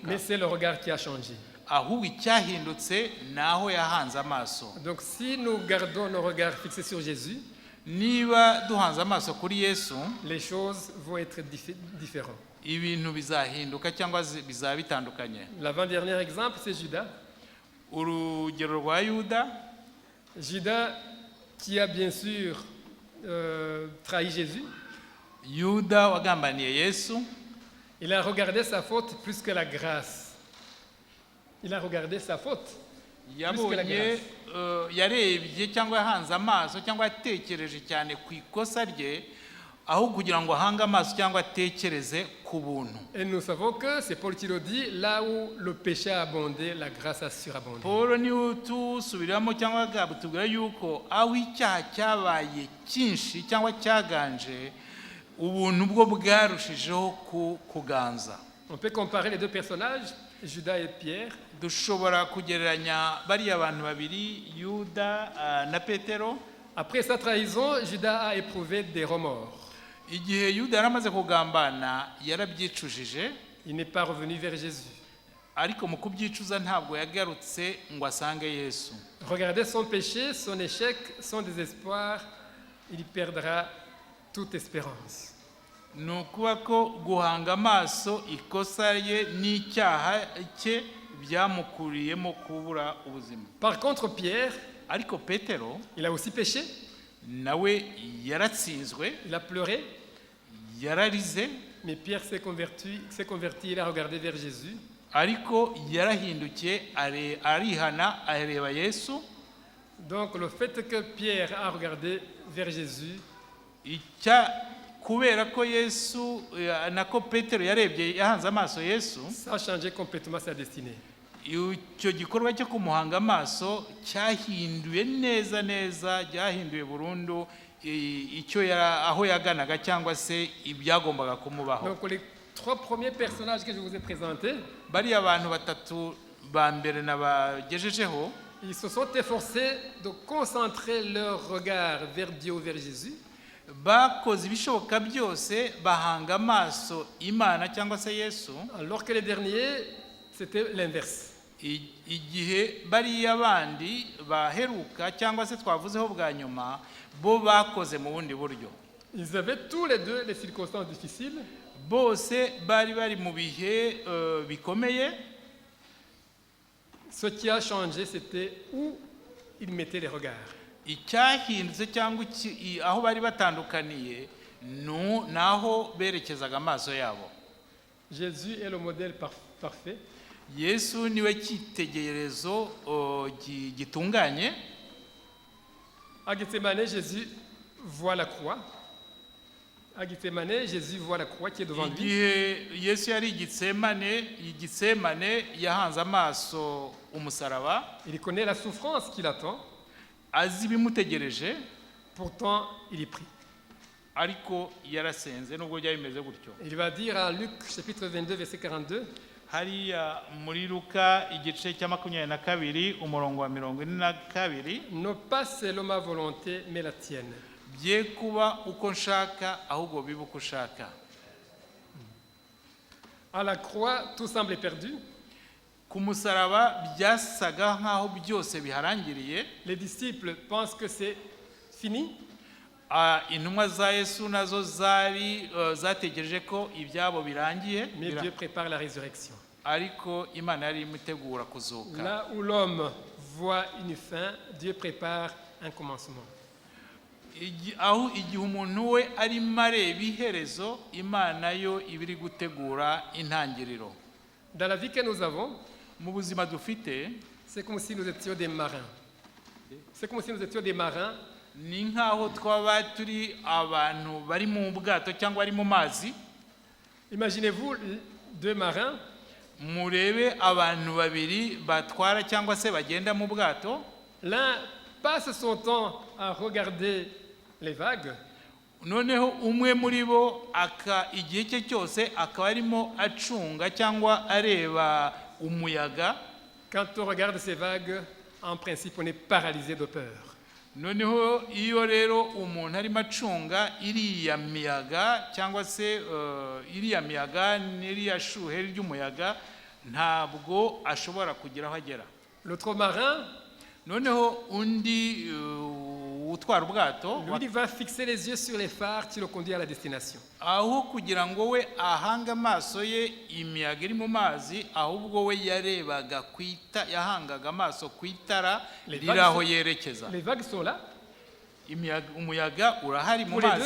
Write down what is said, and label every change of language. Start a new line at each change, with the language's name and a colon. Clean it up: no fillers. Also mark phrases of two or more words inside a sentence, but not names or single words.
French: Mais c'est le regard qui a changé.
Kinyarwanda: Ahubwo icyahindutse naho yahanze amaso.
French: Donc si nous gardons nos regards fixés sur Jésus,
Kinyarwanda: niba duhanze amaso kuri Yesu,
French: les choses vont être différentes.
Kinyarwanda: Ibintu bizahinduka cyangwa bizaba bitandukanye.
French: L'avant-dernier exemple, c'est Judas.
Kinyarwanda: Urugero rwa Yuda.
French: Judas qui a bien sûr trahi Jésus.
Kinyarwanda: Yuda wagambaniye Yesu.
French: Il a regardé sa faute plus que la grâce. Il a regardé sa faute.
Kinyarwanda: Yabonye yarebye cyangwa yahanze amaso cyangwa yatekereje cyane ku ikosa rye aho kugira ngo ahange amaso cyangwa atekereze ku buntu.
French: Et nous savons que c'est Paul qui le dit, là où le péché a abondé, la grâce a surabondé.
Kinyarwanda: Paul ni utusubiramo cyangwa gabutubwira yuko aho icyaha cyabaye cyinshi cyangwa cyaganje, ubuntu bwo bwarushijeho kuganza.
French: On peut comparer les deux personnages, Judas et Pierre.
Kinyarwanda: Dushobora kugereranya bari abantu babiri, Yuda na Petero.
French: Après sa trahison, Judas a éprouvé des remords.
Kinyarwanda: Igihe Yuda yaramaze kugambana yarabyicujije.
French: Il n'est pas revenu vers Jésus.
Kinyarwanda: Ariko mu kubyicuza ntabwo yagarutse ngo asange Yesu.
French: Regardez son péché, son échec, son désespoir, il perdra toute espérance.
Kinyarwanda: Nukuba ko guhanga amaso ikosa ye n'icyaha cye byamukuriyemo kubura ubuzima.
French: Par contre Pierre,
Kinyarwanda: ariko Petero,
French: il a aussi péché.
Kinyarwanda: Nawe yaratsinzwe,
French: il a pleuré.
Kinyarwanda: Yararize.
French: Mais Pierre s'est converti, il a regardé vers Jésus.
Kinyarwanda: Ariko yarahindukiye arihana areba Yesu.
French: Donc le fait que Pierre a regardé vers Jésus,
Kinyarwanda: kubera ko Yesu nako Petero yarebye yahanze amaso Yesu,
French: ça a changé complètement sa destinée.
Kinyarwanda: Icyo gikorwa cyo kumuhanga amaso cyahinduye neza, cyahinduye burundu aho yaganaga cyangwa se ibyagombaga kumubaho.
French: Donc les 3 premiers personnages que je vous ai présentés,
Kinyarwanda: bari abantu batatu ba mbere nabagejejeho,
French: ils se sont efforcés de concentrer leur regard vers Dieu ou vers Jésus.
Kinyarwanda: bakoze ibishoboka byose bahanga amaso Imana cyangwa se Yesu,
French: Alors que les derniers, c'était l'inverse.
Kinyarwanda: igihe bariya bandi baheruka cyangwa se twavuzeho bwa nyuma bo bakoze mu bundi buryo.
French: Ils avaient tous les deux les circonstances difficiles.
Kinyarwanda: Bose bari mu bihe bikomeye.
French: Ce qui a changé, c'était où ils mettaient les regards.
Kinyarwanda: Icyahindutse cyangwa aho bari batandukaniye naho berekezaga amaso yabo.
French: Jésus est le modèle parfait.
Kinyarwanda: Yesu niwe cyitegererezo gitunganye.
French: À Gethsemane, Jésus voit la croix. À Gethsemane, Jésus voit la croix qui est devant lui.
Kinyarwanda: Igihe Yesu yari Gethsemane yahanze amaso umusaraba.
French: Il connaît la souffrance qui l'attend.
Kinyarwanda: Azi bimutegereje.
French: Pourtant, il est pris.
Kinyarwanda: Ariko yarasenze nubwo byari bimeze gutyo.
French: Il va dire à Luc chapitre 22 verset 42.
Kinyarwanda: Hariya muri Luka igice cya 22 umurongo wa 42.
French: Ne pas selon ma volonté mais la tienne.
Kinyarwanda: Bye kuba uko nshaka ahubwo bibe uko ushaka.
French: À la croix, tout semble perdu.
Kinyarwanda: Ku musaraba byasaga nkaho byose biharangiriye.
French: Les disciples pensent que c'est fini.
Kinyarwanda: Intumwa za Yesu nazo zategereje ko ibyabo birangiye.
French: Mais Dieu prépare la résurrection.
Kinyarwanda: Ariko Imana yari imutegura kuzuka.
French: Là où l'homme voit une fin, Dieu prépare un commencement.
Kinyarwanda: Aho igihe umuntu we ari mareba iherezo, Imana yo ibiri gutegura intangiriro.
French: Dans la vie que nous avons,
Kinyarwanda: mu buzima dufite,
French: c'est comme si nous étions des marins. C'est comme si nous étions des marins.
Kinyarwanda: Ni nkaho twaba turi abantu bari mu bwato cyangwa bari mu mazi.
French: Imaginez-vous 2 marins.
Kinyarwanda: Murebe abantu babiri batwara cyangwa se bagenda mu bwato.
French: L'un passe son temps à regarder les vagues.
Kinyarwanda: Noneho umwe muri bo igihe cye cyose akaba arimo acunga cyangwa areba umuyaga.
French: Quand on regarde ces vagues, en principe, on est paralysé de peur.
Kinyarwanda: Noneho iyo rero umuntu arimo acunga iriya miyaga cyangwa se iriya miyaga n'iriya shuhe ry'umuyaga ntabwo ashobora kugira aho agera.
French: L'autre marin,
Kinyarwanda: noneho undi utwara ubwato,
French: lui, il va fixer les yeux sur les phares qui le conduit à la destination.
Kinyarwanda: Aho kugira ngo we ahanga amaso ye imiyaga iri mu mazi, ahubwo we yarebaga yahangaga amaso ku itara riri aho yerekeza.
French: Les vagues sont là.
Kinyarwanda: Umuyaga urahari mu mazi.